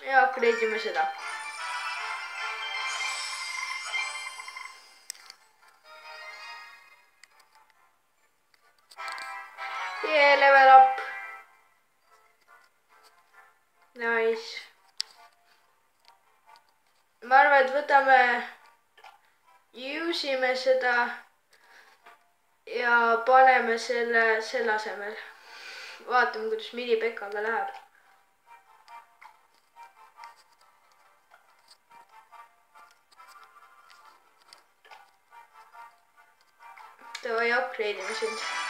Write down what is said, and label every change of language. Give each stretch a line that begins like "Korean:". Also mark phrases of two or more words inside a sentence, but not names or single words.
Estonian: upgrade ime seda.
English: Yeah, level up. Nice.
Estonian: Ma arvan, et võtame, usime seda ja paneme selle asemel. Vaatame, kuidas mini-Pekkaga läheb. Davai, upgrade ime sind.